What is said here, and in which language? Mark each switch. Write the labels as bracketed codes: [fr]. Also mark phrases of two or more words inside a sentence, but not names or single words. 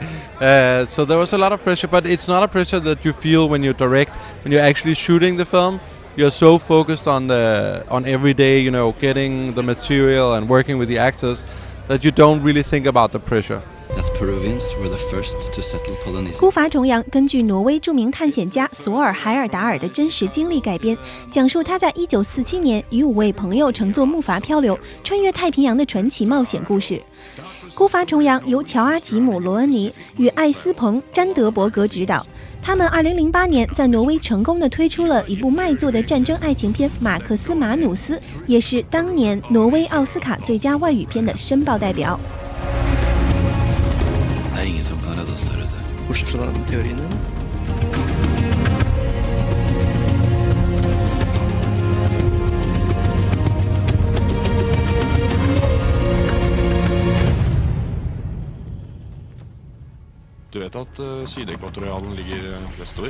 [en] So there was a lot of pressure, but it's not a pressure that you feel when you direct, when you're actually shooting the film. You're so focused on every day, getting the material and working with the actors, that you don't really think about the pressure. That Peruvians were the first to settle Polynesia. [zh] 孤筏重洋根据挪威著名探险家索尔海尔达尔的真实经历改编，讲述他在1947年与5位朋友乘坐木筏漂流，穿越太平洋的传奇冒险故事。孤筏重洋由乔阿吉姆·罗恩尼与艾斯彭·詹德伯格执导。他们2008年在挪威成功地推出了一部卖座的战争爱情片《马克思·马努斯》，也是当年挪威奥斯卡最佳外语片的申报代表。 [no] Det er ingen som kan redde oss der ute. Bortsett fra den teorien din. Du vet at Sydekvatorialen ligger vestover?